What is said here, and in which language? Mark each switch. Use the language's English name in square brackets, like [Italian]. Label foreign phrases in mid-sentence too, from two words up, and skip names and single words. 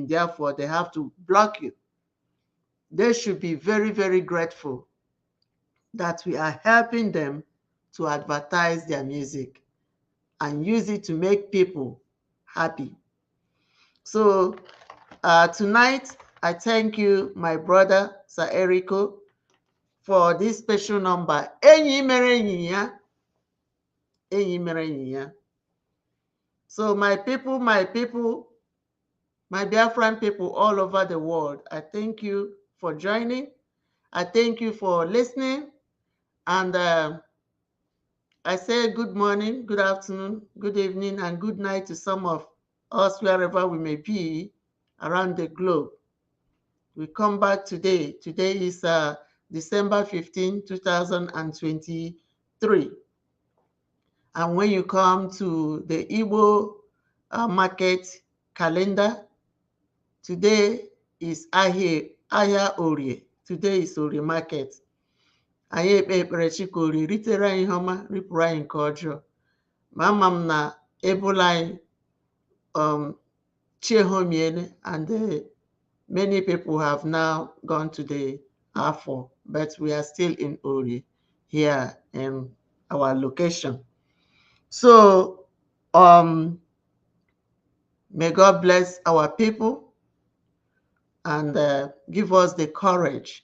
[English] Therefore, they have to block you. They should be very, very grateful that we are helping them to advertise their music. and use it to make people happy. So tonight, I thank you, my brother, Sir Erico, for this special number. [Igbo] Enyi mere enyi ya. Enyi mere enyi ya. [English] So my people, my Biafran people all over the world, I thank you for joining. I thank you for listening. And I say good morning, good afternoon, good evening, and good night to some of us wherever we may be around the globe. We come back today. Today is December 15, 2023. And when you come to the Igbo market calendar, today is Ahia Orie. Today is Orie market. [Igbo] Anyị ekpe ekpere Chika Orie ritere anyị ihe ọma, ripụrụ anyị nke ọjọọ. Ma ama m na ebula anyị Chiehomiene, [English] and many people have now gone to the Afo, but we are still in Ori here in our location. So may God bless our people and give us the courage.